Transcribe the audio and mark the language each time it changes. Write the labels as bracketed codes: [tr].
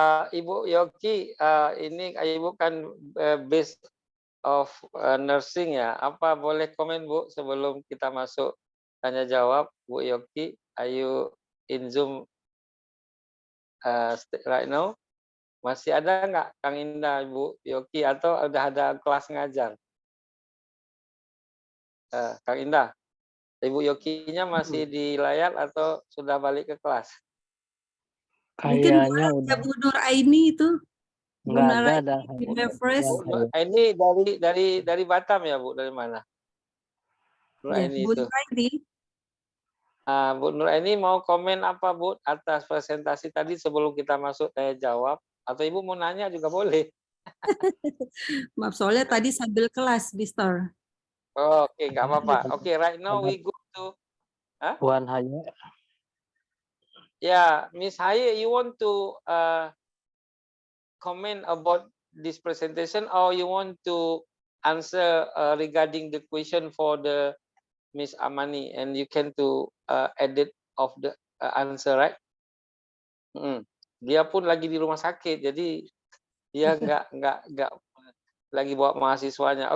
[id] Ibu Yoki, ini Ibu kan base of nursing ya. Apa boleh komen Bu sebelum kita masuk tanya jawab? [en] Bu Yoki, are you in Zoom right now? [id] Masih ada nggak Kang Indah, Ibu Yoki, atau udah ada kelas ngajar? Kang Indah, Ibu Yokinya masih di layar atau sudah balik ke kelas? Kayaknya udah. Bu Nur Aini itu. Nggak ada. Ini dari Batam ya, Bu? Dari mana? Nur Aini itu. Bu Nur Aini mau komen apa, Bu, atas presentasi tadi sebelum kita masuk tanya jawab? Atau Ibu mau nanya juga boleh. Maaf, soalnya tadi sambil kelas, Mister. Oke, nggak apa-apa. [en] Oke, right now we go to Wan Haye. Yeah, Miss Haye, you want to comment about this presentation, or you want to answer regarding the question for the Miss Amani, and you can to edit of the answer, right? [id] Dia pun lagi di rumah sakit, jadi dia nggak lagi bawa mahasiswanya.